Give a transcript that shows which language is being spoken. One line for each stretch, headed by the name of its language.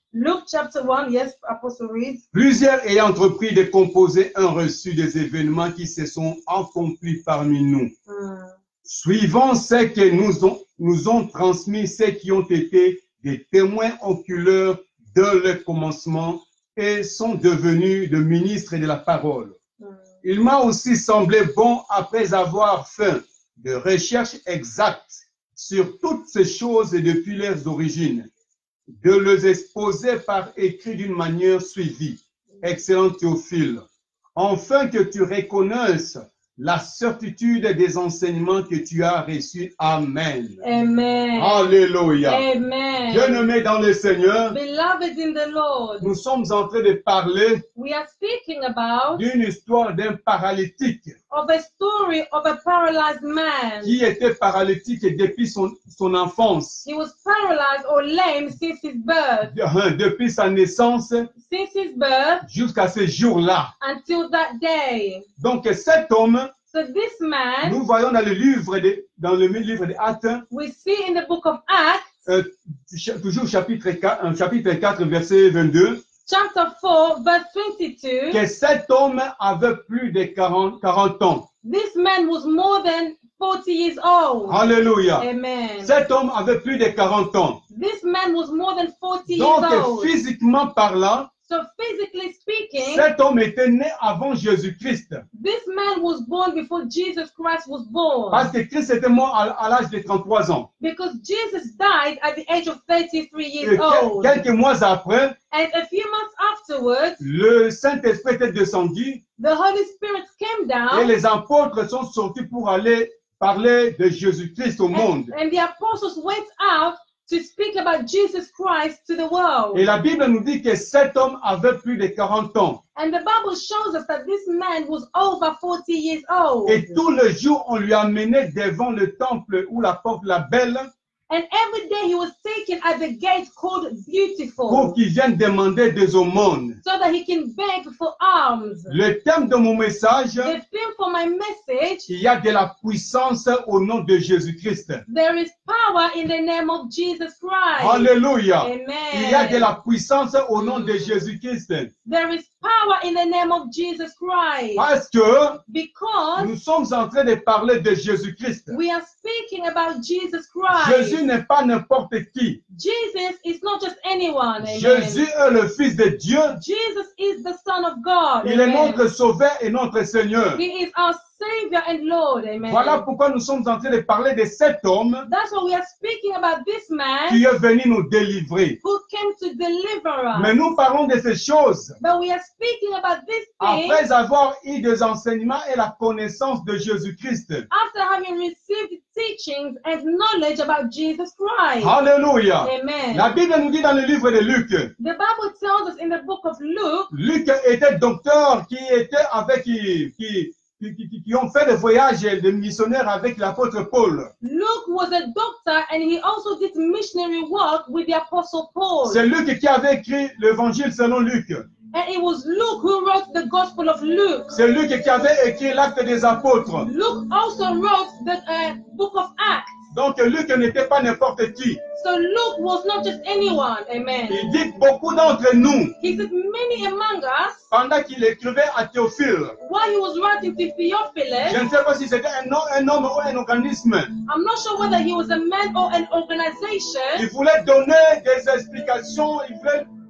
English: Luke chapter 1, yes, Apostle reads.
French: Plusieurs ayant entrepris de composer un reçu des événements qui se sont accomplis parmi nous, suivant ce que nous ont transmis ceux qui ont été des témoins oculaires de leur commencement et sont devenus des ministres de la parole. Il m'a aussi semblé bon, après avoir fait de recherches exactes sur toutes ces choses depuis leurs origines, de les exposer par écrit d'une manière suivie, excellent Théophile, afin que tu reconnaisses la certitude des enseignements que tu as reçus.
English: Amen. Amen.
French: Alléluia.
English: Amen.
French: Bien-aimés dans le Seigneur,
English: Beloved in the Lord,
French: nous sommes en train de parler
English: we are speaking about
French: d'une histoire d'un paralytique
English: of a story of a paralyzed man.
French: qui était paralytique depuis son enfance,
English: He was paralyzed or lame since his birth.
French: depuis sa naissance
English: Since his birth
French: jusqu'à ce jour-là.
English: until that day.
French: Donc cet homme,
English: So this man,
French: nous voyons dans le livre des Actes,
English: we see in the book of Acts,
French: toujours chapitre 4, verset 22,
English: chapter 4, verse 22,
French: que cet homme avait plus de 40 ans.
English: this man was more than 40 years old.
French: Alléluia.
English: Amen.
French: Cet homme avait plus de 40 ans.
English: This man was more than 40 years
French: Donc,
English: old.
French: physiquement parlant,
English: So physically speaking,
French: cet homme était né avant Jésus-Christ.
English: this man was born before Jesus Christ was born.
French: Parce que Christ était mort à l'âge de 33 ans.
English: Because Jesus died at the age of 33
French: Et
English: years old.
French: quelques mois après,
English: And a few months afterwards,
French: le Saint-Esprit était descendu
English: the Holy Spirit came
French: et
English: down,
French: les apôtres sont sortis pour aller parler de Jésus-Christ au monde.
English: and the apostles went out to speak about Jesus Christ to the world.
French: Et la Bible nous dit que cet homme avait plus de 40 ans.
English: And the Bible shows us that this man was over 40 years old.
French: Et tous les jours, on lui amenait devant le temple ou la porte la belle
English: And every day he was taken at the gate called
French: pour qu'il vienne demander des aumônes.
English: so that he can beg for alms.
French: Le thème de mon message,
English: The theme for my message,
French: il y a de la puissance au nom de Jésus-Christ.
English: there is power in the name of Jesus Christ.
French: Alléluia.
English: Amen.
French: Il y a de la puissance au nom de Jésus-Christ.
English: There is power in the name of Jesus Christ.
French: Parce que
English: Because
French: nous sommes en train de parler de Jésus-Christ.
English: we are speaking about Jesus Christ.
French: Jésus n'est pas n'importe qui.
English: Jesus is not just anyone. Amen.
French: Jésus est le Fils de Dieu.
English: Jesus is the Son of God.
French: Il est
English: Amen.
French: notre Sauveur et notre Seigneur.
English: He is our Savior and Lord. Amen.
French: Voilà pourquoi nous sommes en train de parler de cet homme
English: That's why we are speaking about this man
French: qui est venu nous délivrer.
English: who came to deliver us.
French: Mais nous parlons de ces choses
English: But we are speaking about this thing
French: après avoir eu des enseignements et la connaissance de Jésus-Christ.
English: after having received teachings and knowledge about Jesus Christ.
French: Alléluia.
English: Amen.
French: La Bible nous dit dans le livre de Luc,
English: The Bible tells us in the book of Luke,
French: Luc était docteur qui était avec qui ont fait des voyages de missionnaires avec l'apôtre Paul.
English: Luke was a doctor and he also did missionary work with the Apostle Paul.
French: C'est Luc qui avait écrit l'évangile selon Luc.
English: And it was Luke who wrote the Gospel of Luke.
French: C'est Luc qui avait écrit l'acte des apôtres.
English: Luke also wrote the book of Acts.
French: Donc Luc n'était pas n'importe qui.
English: So Luke was not just anyone. Amen.
French: Il dit beaucoup d'entre nous,
English: He said many among us,
French: pendant qu'il écrivait à Théophile,
English: while he was writing to Theophilus,
French: je ne sais pas si c'était un homme ou un organisme,
English: I'm not sure whether he was a man or an organization.
French: il voulait donner des explications, il voulait